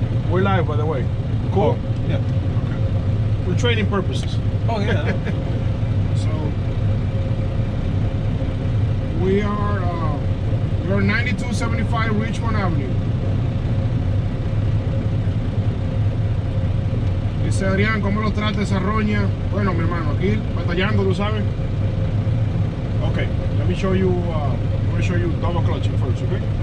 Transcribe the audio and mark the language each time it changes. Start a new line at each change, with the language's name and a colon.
English: We're live, by the way. Cool. Oh, yeah. Okay. For training purposes. Oh yeah. So we are 9275 Richmond Avenue.
Spanish: Dice Adrián, ¿cómo lo trata esa roña? Bueno, mi hermano, aquí batallando, ¿tú sabes?
English: Okay, let me show you. I'm going to show you double clutching first, okay?